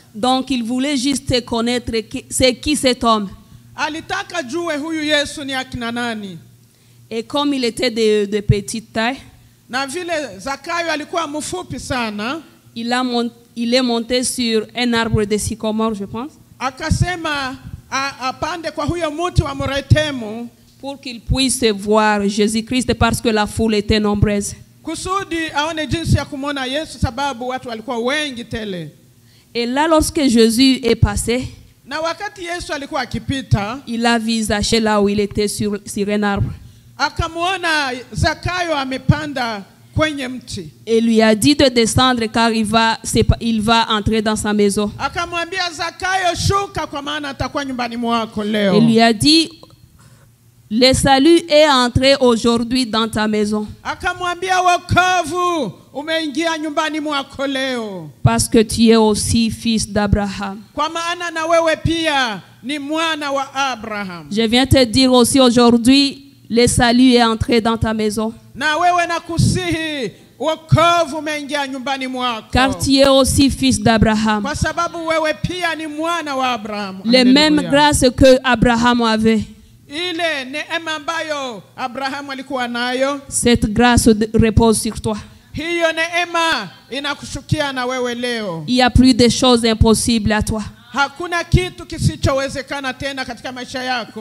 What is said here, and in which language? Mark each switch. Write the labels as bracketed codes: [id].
[fr] Donc il voulait juste connaître c'est qui cet homme. [sw] Alitaka jue huyu Yesu ni akina nani. [fr] Et comme il était de petite taille, [sw] Na vile Zakayo alikuwa mfupi sana, [fr] il est monté sur un arbre de sycomore, je pense, [sw] akasema apande kwa huyo mti wa mretemu [fr] pour qu'il puisse voir Jésus-Christ parce que la foule était nombreuse. [sw] kusudi aone jinsi ya kumwona Yesu, sababu watu walikuwa wengi tele. [fr] Et là, lorsque Jésus est passé, [sw] Na wakati Yesu alikuwa akipita, [fr] il a vu Zachée là où il était sur un arbre. [sw] akamwona Zakayo amepanda kwenye mti. [fr] Et lui a dit de descendre car il va entrer dans sa maison. [sw] Akamwambia Zakayo, shuka kwa maana atakuwa nyumbani mwako leo. [fr] Il lui a dit, le salut est entré aujourd'hui dans ta maison. [sw] Akamwambia wokovu umeingia nyumbani mwako leo. [fr] Parce que tu es aussi fils d'Abraham. [sw] Kwa maana na wewe pia ni mwana wa Abraham. [fr] Je viens te dire aussi aujourd'hui, le salut est entré dans ta maison. [sw] Na wewe nakusihi wokovu umeingia nyumbani mwako. [fr] Car tu es aussi fils d'Abraham. [sw] Kwa sababu wewe pia ni mwana wa Abraham. [fr] Les mêmes grâces que Abraham avait. [sw] Ile neema ambayo Abraham alikuwa nayo, [fr] Cette grâce repose sur toi. [sw] hiyo neema inakushukia na wewe leo. [fr] Il n'y a plus de choses impossibles à toi. [sw] Hakuna kitu kisichowezekana tena katika maisha yako.